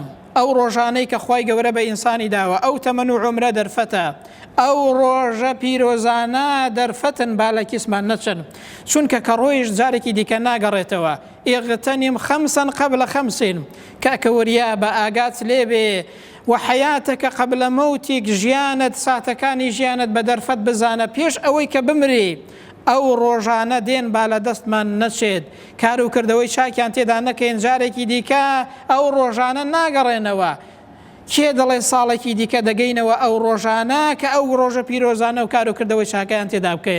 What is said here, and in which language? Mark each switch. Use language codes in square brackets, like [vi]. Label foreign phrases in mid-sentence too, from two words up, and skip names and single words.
[ckb] ئەو ڕۆژانەی کە خوای گەورە بە ئینسانی داوە، ئەو تەمەن و عومرە دەرفەتە، ئەو ڕۆژە پیرۆزانە دەرفەتن با لە کیسمان نەچن، چونکە کە ڕۆیش جارێکی دیکە ناگەڕێتەوە. [ar] ئیغتەنیم خەمسەن قەبلە خەمسین، [ckb] کاکە وەریا بە ئاگات لێبێ [ar] وحياتك قبل موتك [ckb] ژیانت ساتەکانی ژیانت بە دەرفەت بزانە پێش ئەوەی کە بمری. ئەو ڕۆژانە دێن با لە دەستمان نەچێت، کار و کردەوەی چاکیان تێدا نەکەین، جارێکی دیکە ئەو ڕۆژانە ناگەڕێنەوە. کێ دەڵێ ساڵێکی دیکە دەگەینەوە ئەو ڕۆژانە کە ئەو ڕۆژە پیرۆزانە و کار و کردەوەی چاکیان تێدا بکەین.